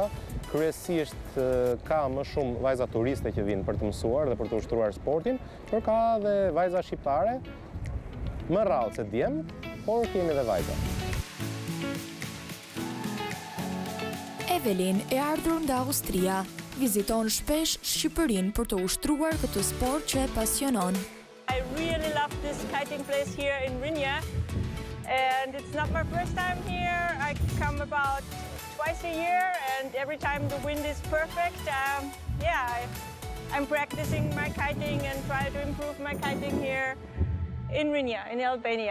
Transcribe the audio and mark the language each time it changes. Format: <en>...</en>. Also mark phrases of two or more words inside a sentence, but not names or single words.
<sq>Kryesisht ka më shumë vajza turiste që vinë për të mësuar dhe për të ushtruar sportin, por ka dhe vajza shqiptare, më rrallë se djem, por kemi dhe vajza. Evelin e ardhur nga Austria, viziton shpesh Shqipërinë për të ushtruar këtë sport që e pasionon.</sq> <en>I really love this kiting place here in Rinia, and it's not my first time here. I come about twice a year, and every time the wind is perfect. I'm practicing my kiting and try to improve my kiting here in Rinia, in Albania.</en>